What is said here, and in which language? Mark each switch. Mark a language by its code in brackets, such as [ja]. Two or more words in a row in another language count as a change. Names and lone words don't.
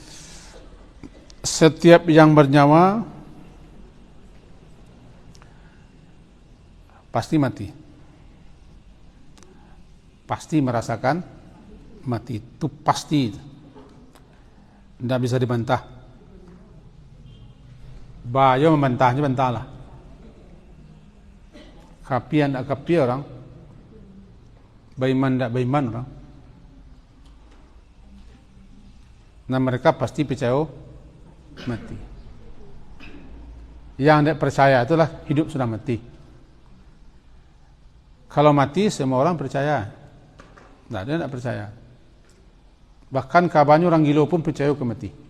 [id] Setiap yang bernyawa pasti mati. Pasti merasakan mati. Itu pasti. Tidak bisa dibantah. Bayo membantahnya, bantahlah. [min] Kapian tak kapi orang, baiman tak baiman orang. [id] Nah mereka pasti percaya mati. Yang tidak percaya itulah hidup sudah mati. Kalau mati semua orang percaya. Tidak ada yang tidak percaya. Bahkan kabarnya orang gila pun percaya ke mati.